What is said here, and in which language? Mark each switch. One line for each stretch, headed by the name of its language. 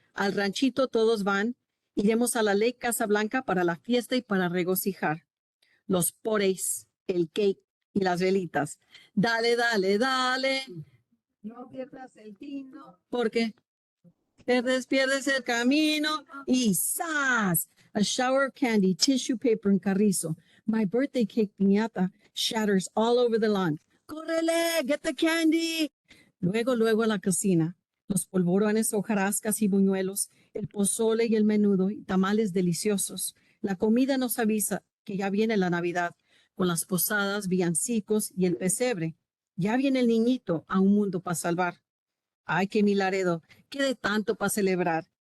Spanish: Al ranchito todos van. Iremos a la Lake Casablanca para la fiesta y para regocijar. Los poreis, el cake y las velitas. Dale, dale, dale. No pierdas el tino. Porque pierdes el camino. Y ¡zas!
English: A shower of candy, tissue paper and carrizo. My birthday cake piñata shatters all over the lawn.
Spanish: ¡Córrele!
English: ¡Get the candy!
Spanish: Luego a la cocina. Los polvorones, hojarascas y buñuelos, el pozole y el menudo y tamales deliciosos. La comida nos avisa que ya viene la Navidad, con las posadas, villancicos y el pesebre. Ya viene el niñito a un mundo para salvar. Ay, que mi Laredo, qué de tanto para celebrar.